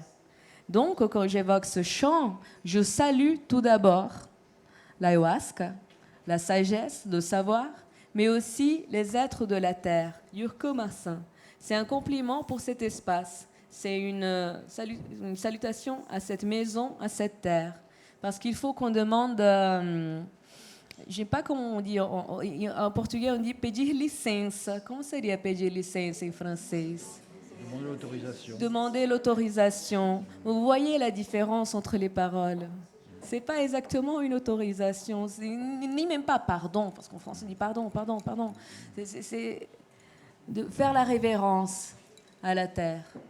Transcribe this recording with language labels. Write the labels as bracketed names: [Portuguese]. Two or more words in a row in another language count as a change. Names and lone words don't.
[French] Donc, quand j'évoque ce chant, je salue tout d'abord l'ayahuasca, la sagesse, le savoir, mais aussi les êtres de la terre. Yurke Marsin. C'est un compliment pour cet espace. C'est une salutation à cette maison, à cette terre. Parce qu'il faut qu'on demande... je sais pas comment on dit. En portugais, on dit [Portuguese] pedir licença. [French] Comment [Portuguese] seria pedir licença [French] en français? Demander l'autorisation. Demander l'autorisation. Vous voyez la différence entre les paroles. C'est pas exactement une autorisation, ni même pas pardon, parce qu'en français on dit pardon. C'est de faire la révérence à la terre.